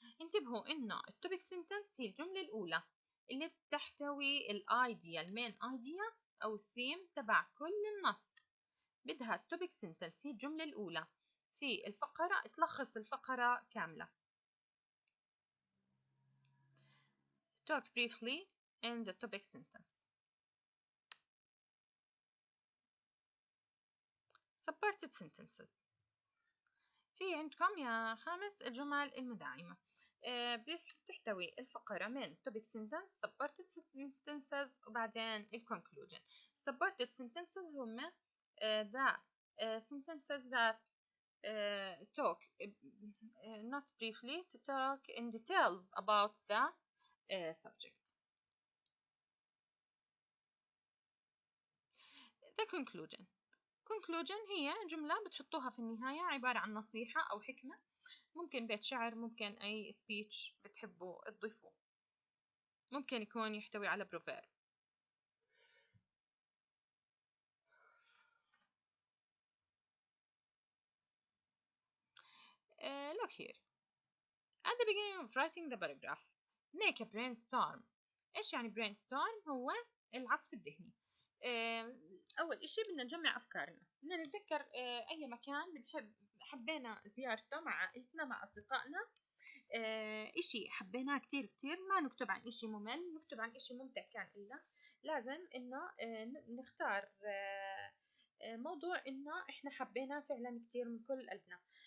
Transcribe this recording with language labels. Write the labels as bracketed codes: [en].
[ar] انتبهوا إنه الtopic sentence هي الجملة الأولى اللي بتحتوي الidea، المين idea أو الثيم تبع كل النص. بدها topic sentence هي الجملة الأولى في الفقرة تلخص الفقرة كاملة. [en] Talk briefly in the topic sentence. Supported sentences. [ar] في عندكم يا خامس الجمل المدعمة. بتحتوي الفقرة من topic sentence, supported sentences وبعدين conclusion. [en] Supported sentences هم the sentences that talk not briefly, to talk in details about the subject. [ar] The conclusion هي جملة بتحطوها في النهاية عبارة عن نصيحة أو حكمة، ممكن بيت شعر، ممكن أي speech بتحبوا تضيفوه، ممكن يكون يحتوي على proverb. [en] Look here. At the beginning of writing the paragraph, make a brainstorm. [ar] إيش يعني brainstorm؟ هو العصف الذهني. أول إشي بدنا نجمع أفكارنا، بدنا نتذكر أي مكان حبينا زيارته مع عائلتنا مع أصدقائنا، إشي حبيناه كتير كتير، ما نكتب عن إشي ممل، نكتب عن إشي ممتع كان إلا لازم إنه نختار موضوع إنه إحنا حبيناه فعلا كتير من كل قلبنا.